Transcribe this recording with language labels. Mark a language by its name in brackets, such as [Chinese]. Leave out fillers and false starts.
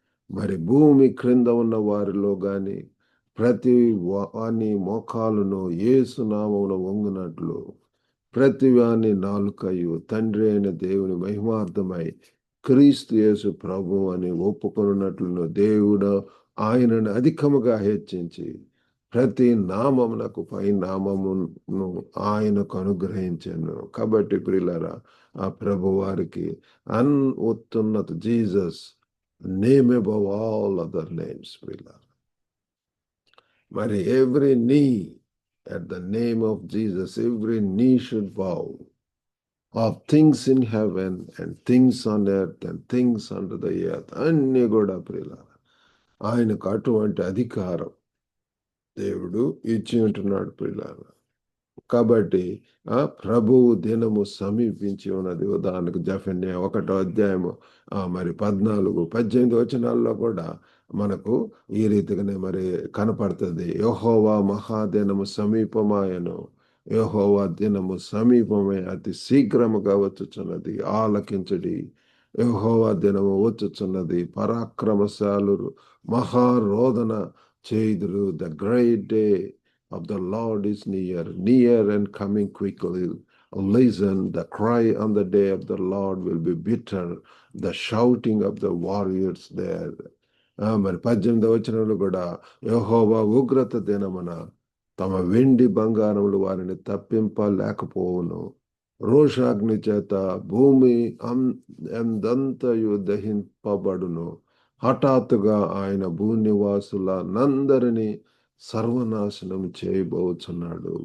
[Telugu] మరి భూమి క్రింద ఉన్న వారిలో గాని ప్రతి వాని మోకాలును యేసు నామమున వంగునట్లు ప్రతి వాని నాలుకయు తండ్రి అయిన దేవుని మహిమార్థమై క్రీస్తు యేసు ప్రభు అని ఒప్పుకొనున్నట్లును దేవుడు ఆయనను అధికముగా హెచ్చించి ప్రతి నామమునకు పై నామమును ఆయనకు అనుగ్రహించాను. కాబట్టి ప్రియులారా, ఆ ప్రభు వారికి ఉత్తున్నత [English] Jesus name above all other names [Telugu] ప్రియులారా. మరి [English] Every knee at the name of Jesus, every knee should bow of things in heaven and things on earth and things under the earth. [Telugu] అన్ని కూడా ప్రియులారా, ఆయనకు అటువంటి అధికారం దేవుడు ఇచ్చి ఉంటున్నాడు ప్రియులారా. కాబట్టి ఆ ప్రభువు దినము సమీపించి ఉన్నది. ఉదాహరణకు జఫన్యా 1వ అధ్యాయము మరి 14-18 వచనాల్లో కూడా మనకు ఈ రీతిగానే మరి కనపడుతుంది. యెహోవా మహాదినము సమీపమాయను, యెహోవా దినము సమీపమే, అతి శీఘ్రముగా వచ్చుచున్నది, ఆలకించుడి. యెహోవా దినము వచ్చుచున్నది, పరాక్రమశాలురు మహారోదన చేయుదురు. [English] The great day of the Lord is near, near and coming quickly. Listen, the cry on the day of the Lord will be bitter, the shouting of the warriors there. [Telugu] మరి 18వ వచనంలో కూడా యెహోవా ఉగ్రత దినమున తమ వెండి బంగారములు వారిని తప్పింపలేకపోవును. రోషాగ్ని చేత భూమి ఎందంతయు దహింపబడును. హఠాత్తుగా ఆయన భూనివాసులనందరినీ సర్వనాశనం చేయబోతున్నాడు.